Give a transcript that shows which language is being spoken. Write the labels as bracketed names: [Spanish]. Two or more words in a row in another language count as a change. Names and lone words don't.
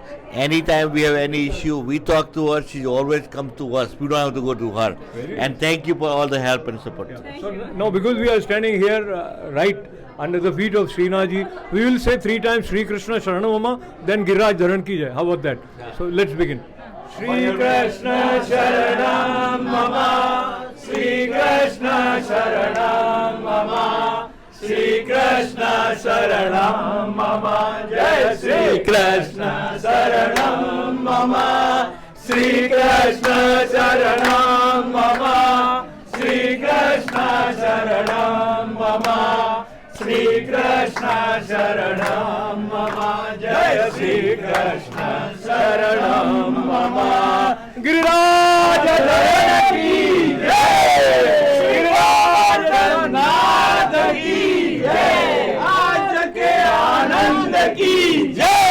[English] Anytime we have any issue, we talk to her. She always comes to us. We don't have to go to her. And thank you for all the help and support. Yeah. So now, because we are standing here right under the feet of Srinathji, we will say 3 times [Sanskrit] श्री कृष्ण शरणं मम, [English] then [Hindi] गिरिराज धरण की जय. [English] How about that? Yeah. So let's begin. [Sanskrit] श्री कृष्ण शरणं मम, श्री कृष्ण शरणं मम, श्री कृष्ण शरणं मम, जय श्री कृष्ण शरणं मम, श्री कृष्ण शरणं मम, श्री कृष्ण शरणं मम, श्री कृष्ण शरणं मम, जय श्री कृष्ण शरणं मम, [Hindi] गिरिराज धरण की जय, गिरिराज नाथ की जय, आज के आनंद की जय.